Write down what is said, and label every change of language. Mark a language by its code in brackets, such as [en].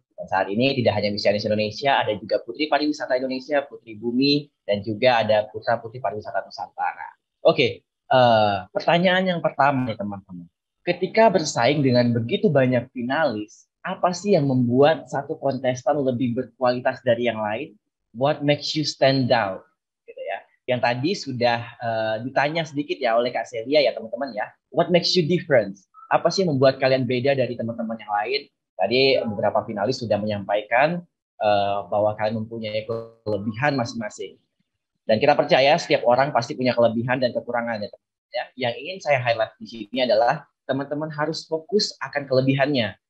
[id] Dan saat ini tidak hanya Miss Chinese Indonesia, ada juga Putri Pariwisata Indonesia, Putri Bumi, dan juga ada Putra Putri Pariwisata Nusantara. Oke, pertanyaan yang pertama nih teman-teman. Ketika bersaing dengan begitu banyak finalis, apa sih yang membuat satu kontestan lebih berkualitas dari yang lain? [en] What makes you stand out? [id] Yang tadi sudah ditanya sedikit ya oleh Kak Celia ya teman-teman ya. [en] What makes you different? [id] Apa sih yang membuat kalian beda dari teman-teman yang lain? Tadi beberapa finalis sudah menyampaikan bahwa kalian mempunyai kelebihan masing-masing. Dan kita percaya setiap orang pasti punya kelebihan dan kekurangan ya teman-teman ya. Yang ingin saya highlight di sini adalah teman-teman harus fokus akan kelebihannya.